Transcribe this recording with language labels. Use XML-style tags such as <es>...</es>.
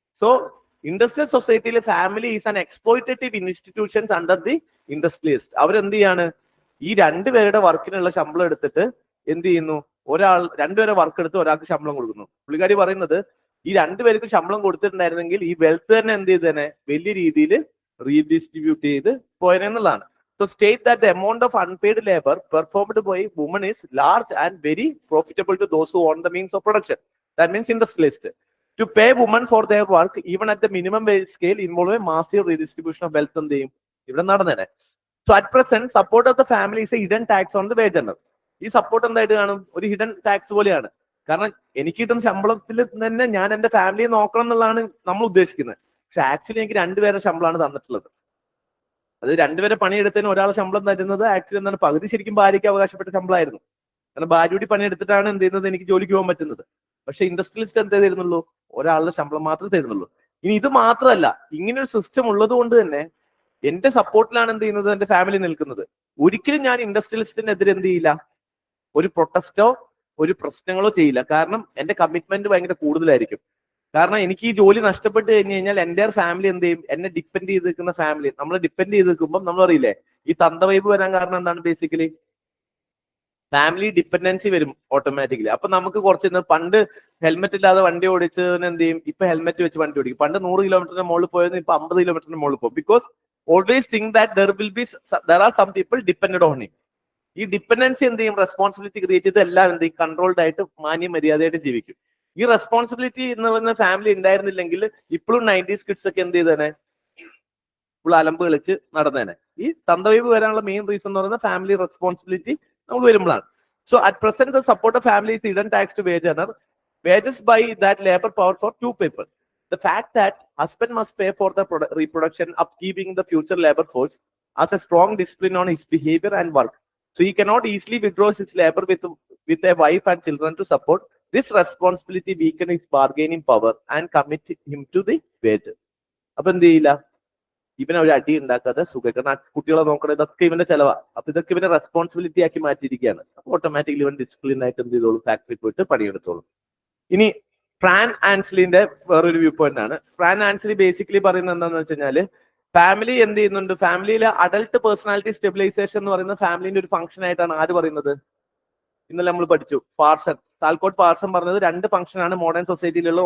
<en>So industrial സൊസൈറ്റിയിലെ family is an exploitative institutions under the industrialist.</en> <ml>അവരെന്ത് ചെയ്യാണ്, ഈ 2 പേരുടെ വർക്കിനുള്ള ശമ്പളം എടുത്തിട്ട് എന്ത് ചെയ്യുന്നു, 2 പേരെ വർക്ക് എടുത്ത് ഒരാൾക്ക് ശമ്പളം കൊടുക്കുന്നു. പുള്ളിക്കാരി പറയുന്നത്, ഈ 2 പേർക്ക് ശമ്പളം കൊടുത്തിട്ടുണ്ടായിരുന്നെങ്കിൽ ഈ വെൽത്ത് തന്നെ എന്ത് ചെയ്തേനെ, വലിയ രീതിയിൽ റീഡിസ്ട്രിബ്യൂട്ട് ചെയ്ത് പോയെന്നുള്ളതാണ്.</ml> <en>So state that the amount of unpaid labor performed by women is large and very profitable to those who own the means of production. That means industrialist. To pay women for their work, even at the minimum wage scale, involve a massive redistribution of wealth and the ഇവിടെ നടന്നേനെ. So at present support of the family is a hidden tax on the wage earner. ഈ support എന്തായിട്ട് കാണും?</en> <ml>ഒരു hidden tax പോലെയാണ്. കാരണം എനിക്ക് കിട്ടുന്ന ശമ്പളത്തിൽ തന്നെ ഞാൻ എന്റെ ഫാമിലിയെ നോക്കണം എന്നുള്ളതാണ് നമ്മൾ ഉദ്ദേശിക്കുന്നത്. പക്ഷെ ആക്ച്വലി എനിക്ക് രണ്ടുപേരുടെ ശമ്പളമാണ് തന്നിട്ടുള്ളത്. അത് രണ്ടുപേരെ പണിയെടുത്തതിന് ഒരാളെ ശമ്പളം തരുന്നത് ആക്ച്വലി എന്താണ്, പകുതി ശരിക്കും ഭാര്യയ്ക്ക് അവകാശപ്പെട്ട ശമ്പളമായിരുന്നു. കാരണം ഭാര്യയോട് പണിയെടുത്തിട്ടാണ് എന്ത് ചെയ്യുന്നത്, എനിക്ക് ജോലിക്ക് പോകാൻ പറ്റുന്നത്. പക്ഷെ ഇൻഡസ്ട്രിയലിസ്റ്റ് എന്തേ തരുന്നുള്ളൂ? ഒരാളുടെ ശമ്പളം മാത്രമേ തരുന്നുള്ളൂ. ഇനി ഇത് മാത്രമല്ല, ഇങ്ങനെ ഒരു സിസ്റ്റം ഉള്ളത് കൊണ്ട് തന്നെ എന്റെ സപ്പോർട്ടിലാണ് എന്ത് ചെയ്യുന്നത്, എന്റെ ഫാമിലി നിൽക്കുന്നത്. ഒരിക്കലും ഞാൻ ഇൻഡസ്ട്രിയലിസ്റ്റിനെതിരെ എന്ത് ചെയ്യില്ല, ഒരു പ്രൊട്ടസ്റ്റോ ഒരു പ്രശ്നങ്ങളോ ചെയ്യില്ല. കാരണം എന്റെ കമ്മിറ്റ്മെന്റ് ഭയങ്കര കൂടുതലായിരിക്കും. കാരണം എനിക്ക് ഈ ജോലി നഷ്ടപ്പെട്ട് കഴിഞ്ഞ് കഴിഞ്ഞാൽ എന്റെ ഫാമിലി എന്ത് ചെയ്യും, എന്നെ ഡിപ്പെൻഡ് ചെയ്ത് നിൽക്കുന്ന ഫാമിലി, നമ്മൾ ഡിപ്പെൻഡ് ചെയ്ത് നിൽക്കുമ്പോൾ നമ്മൾ അറിയില്ലേ, ഈ തന്ത വൈബ് വരാൻ കാരണം എന്താണ്? ബേസിക്കലി ഫാമിലി ഡിപ്പെൻഡൻസി വരും ഓട്ടോമാറ്റിക്കലി. അപ്പൊ നമുക്ക് കുറച്ച് പണ്ട് ഹെൽമെറ്റ് ഇല്ലാതെ വണ്ടി ഓടിച്ചതിന് എന്ത് ചെയ്യും, ഇപ്പൊ ഹെൽമെറ്റ് വെച്ച് വണ്ടി ഓടിക്കും. പണ്ട് 100 കിലോമീറ്ററിന് മുകളിൽ പോയതിന് ഇപ്പൊ 50 കിലോമീറ്ററിന് മുകളിൽ പോകും.</ml> <en>Because always think that there are some people dependent on him.</en> <ml>ഈ ഡിപ്പെൻഡൻസി എന്ത് ചെയ്യും, റെസ്പോൺസിബിലിറ്റി ക്രിയേറ്റ് ചെയ്ത് എല്ലാം എന്ത് ചെയ്യും, കൺട്രോൾഡ് ആയിട്ട് മാന്യ മര്യാദയായിട്ട് ജീവിക്കും. ഈ റെസ്പോൺസിബിലിറ്റി എന്ന് പറയുന്ന ഫാമിലി ഉണ്ടായിരുന്നില്ലെങ്കിൽ ഇപ്പോഴും 90s കിഡ്സ് ഒക്കെ എന്ത് ചെയ്തേനെ, ഇപ്പോൾ അലമ്പ് കളിച്ച് നടന്നേനെ. ഈ തന്തവൈബ് വരാനുള്ള മെയിൻ റീസൺ എന്ന് പറയുന്നത് ഫാമിലി റെസ്പോൺസിബിലിറ്റി നമുക്ക് വരുമ്പോഴാണ്.</ml> <en>So at present the support of family is hidden tax to wage earner. Wages by that labor power for two people. The fact that husband must pay for the reproduction, upkeeping the future labor force as a strong discipline on his behavior and work. So he cannot easily withdraw his labor with a wife and children to support. This responsibility weaken his bargaining power and commit him to the wage.</en> <ml>അപ്പൊ എന്ത് ചെയ്യില്ല, ഇവനെ ഒരു അടി ഉണ്ടാക്കാതെ സുഖം, കാരണം കുട്ടികളെ നോക്കണം, ഇതൊക്കെ ഇവന്റെ ചെലവാ. അപ്പൊ ഇതൊക്കെ ഇവനെ റെസ്പോൺസിബിലിറ്റി ആക്കി മാറ്റിയിരിക്കുകയാണ്. അപ്പൊ ഓട്ടോമാറ്റിക്കലി ഇവൻ ഡിസിപ്ലിൻ ആയിട്ട് എന്ത് ചെയ്തോളും, ഫാക്ടറി പോയിട്ട് പണിയെടുത്തോളും. ഇനി ഫ്രാൻ ആൻസ്ലിന്റെ വേറൊരു വ്യൂ പോയിന്റ് ആണ്. ഫ്രാൻ ആൻസ്ലി ബേസിക്കലി പറയുന്നത് എന്താണെന്ന് വെച്ച് കഴിഞ്ഞാല്, ഫാമിലി എന്ത് ചെയ്യുന്നുണ്ട്, ഫാമിലിയിലെ അഡൽട്ട് പേഴ്സണാലിറ്റി സ്റ്റെബിലൈസേഷൻ എന്ന് പറയുന്ന ഫാമിലിന്റെ ഒരു ഫംഗ്ഷൻ ആയിട്ടാണ് ആര് പറയുന്നത്, ഇന്നലെ നമ്മൾ പഠിച്ചു, പാർസൺ, താൽക്കോട്ട് പാർസൺ പറഞ്ഞത് 2 ഫംഗ്ഷൻ ആണ് മോഡേൺ സൊസൈറ്റിയിലുള്ള.</ml>